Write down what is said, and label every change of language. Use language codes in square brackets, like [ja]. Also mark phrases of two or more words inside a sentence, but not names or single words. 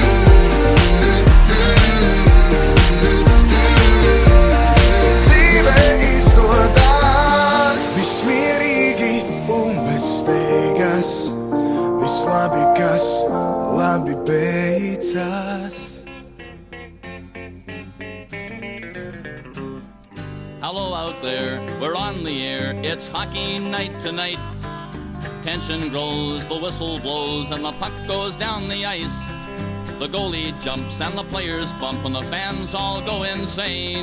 [lv] Dzīve izdodas. Viss mierīgi un bez steigas, viss labi, kas labi beidzas. [en] Hello out there, we're on the air, it's hockey night tonight. Tension grows, the whistle blows, and the puck goes down the ice. The goalie jumps and the players bump and the fans all go insane.